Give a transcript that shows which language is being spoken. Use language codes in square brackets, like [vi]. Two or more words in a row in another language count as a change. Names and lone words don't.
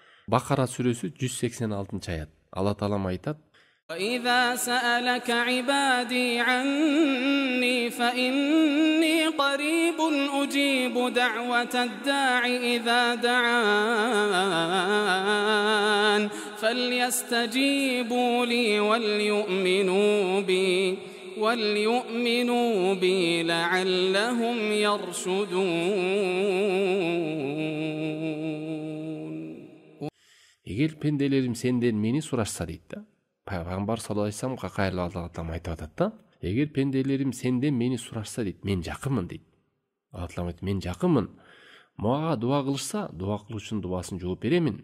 [ky] Бакара сүрөсү 186-аят. Алла таалам айтат: [ar] وإذا سألك عبادي عني فإني قريب أجيب دعوة الداع إذا دعان فليستجيبوا لي وليؤمنوا بي لعلهم يرشدون. [ky] Эгер пенделерим сенден мени сурашса дейт да. Пайгамбар [ar] صلى الله عليه وسلم [ky] кайрылып Алла таалам айтып атат да. Эгер пенделерим сенден мени сурашса дейт, мен жакынмын дейт. Алла таалам айтат: мен жакынмын. Мага дуа кылышса, дуа кылуучунун дубасын жооп беремин.